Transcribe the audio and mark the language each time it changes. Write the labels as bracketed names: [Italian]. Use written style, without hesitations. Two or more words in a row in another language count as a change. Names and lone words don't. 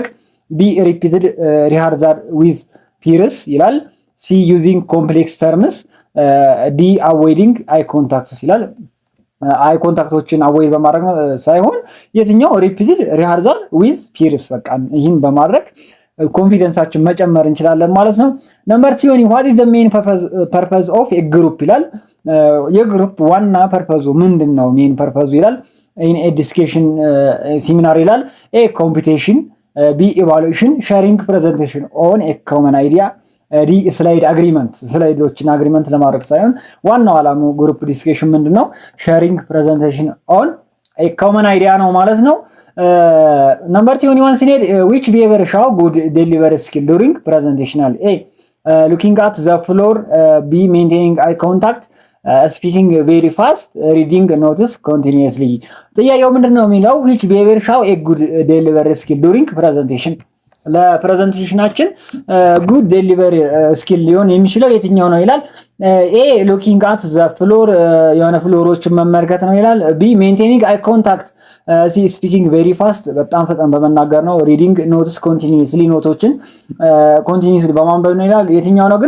[English] B repeated rehearsal with peers [Amharic] ይላል። [English] C using complex terms። D avoiding eye contacts [Amharic] ይላል። አይ ኮንታክቶችን አቮይድ በማድረግ ሳይሆን የትኛው [English] repeated rehearsal with peers፣ [Amharic] በቃ ይህን በማድረግ ኮንፊደንሳችን መጨመር እንችላለን ማለት ነው። ነምበር 20 [English] what is the main purpose of a group [Amharic] ይላል። የግሩፕ ዋና ፐርፐዙ ምንድነው? [English] main purpose [Amharic] ይላል። [English] in a discussion seminar [Amharic] ይላል። ኤ ኮምፒቲሽን፣ ቢ ኢቫሉዌሽን፣ [English] sharing presentation on a common idea፣ D slide agreement፣ [Amharic] ስላይዶችን አግሪመንት ለማድረግ ሳይሆን ዋናው ዓላማው [English] group discussion [Amharic] ምንድነው? [English] sharing presentation on a common idea [Amharic] ነው ማለት ነው። ነምበር 21 ስንሄድ [English] which behavior show good delivery skill during presentation? A looking at the floor, B maintaining eye contact, speaking very fast reading notes continuously። [Amharic] ጥያቄው ምንድነው የሚለው [English] which behavior show a good delivery skill during presentation? [Amharic] ለፕሬዘንቴሽናችን [English] good delivery skill [Amharic] ሊሆን የሚችለው የትኛው ነው ይላል። [English] A looking at the floor [Amharic] የሆነ ፍሎሮችን መመልከት ነው ይላል። [English] B maintaining eye contact፣ C speaking very fast [Amharic] በጣም ፈጣን በመናገር ነው። [English] reading notes continuously [Amharic] ኖቶችን ኮንቲኒየስሊ በማንበብ ነው ይላል። የትኛው ነው ግን?